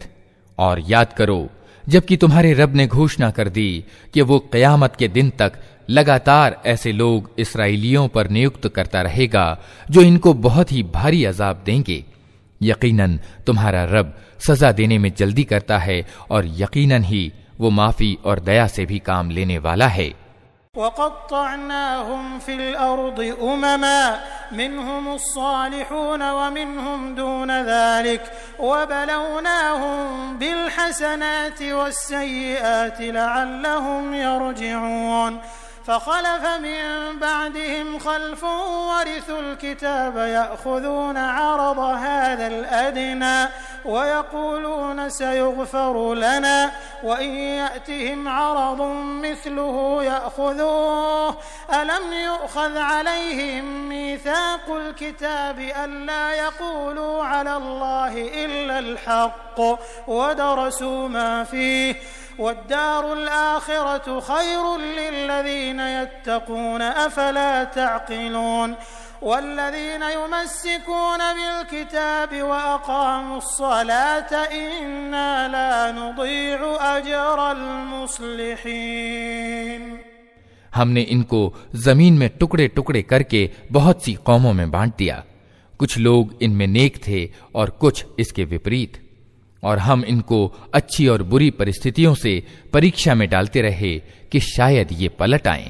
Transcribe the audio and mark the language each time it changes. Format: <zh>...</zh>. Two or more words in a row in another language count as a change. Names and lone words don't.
<hi>और याद करो जबकि तुम्हारे रब ने घोषणा कर दी कि वो क़यामत के दिन तक लगातार ऐसे लोग इस्राएलियों पर नियुक्त करता रहेगा जो इनको बहुत ही भारी अजाब देंगे। यकीनन तुम्हारा रब सजा देने में जल्दी करता है और यकीनन ही वो माफी और दया से भी काम लेने वाला है।</hi> <ar>وقطعناهم في الأرض أمما منهم الصالحون ومنهم دون ذلك وبلوناهم بالحسنات والسيئات لعلهم يرجعون فخلف من بعدهم خلف ورثوا الكتاب يأخذون عرض هذا الأدنى ويقولون سيغفر لنا وإن يأتهم عرض مثله يأخذوه ألم يؤخذ عليهم ميثاق الكتاب أن لا يقولوا على الله إلا الحق ودرسوا ما فيه والدار الآخرة خير للذين يتقون أفلا تعقلون والذين يمسكون بالكتاب وأقاموا الصلاة إنا لا نضيع أجر المصلحين.</ar> <hi>हमने इनको जमीन में टुकड़े टुकड़े करके बहुत सी कौमों में बांट दिया। कुछ लोग इनमें नेक थे और कुछ इसके विपरीत, और हम इनको अच्छी और बुरी परिस्थितियों से परीक्षा में डालते रहे कि शायद ये पलट आएं।</hi>